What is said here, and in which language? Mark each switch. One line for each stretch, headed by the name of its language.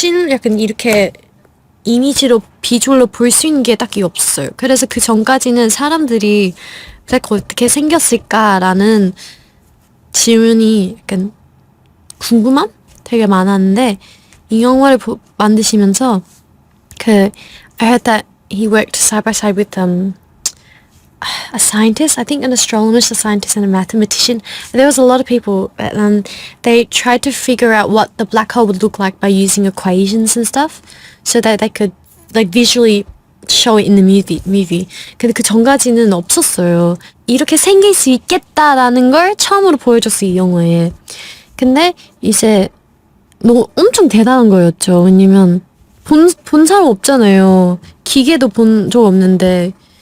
Korean: 약간 이렇게 이미지로 비주얼로 볼 수 있는 게 딱히 없어요. 그래서 그 전까지는 사람들이 블랙홀 어떻게 생겼을까라는 질문이 약간 궁금함? 되게 많았는데 이 영화를 만드시면서
English: I heard that he worked side by side with a scientist, I think an astronomer, a scientist, and a mathematician. There was a lot of people, and they tried to figure out what the black hole would look like by using equations and stuff, so that they could like visually show it in the movie.
Korean: 근데 그 전까지는 없었어요. 이렇게 생길 수 있겠다라는 걸 처음으로 보여줬어요, 이 영화에. 근데 이제 엄청 대단한 거였죠. 왜냐면 본 사람 없잖아요. 기계도 본 적 없는데.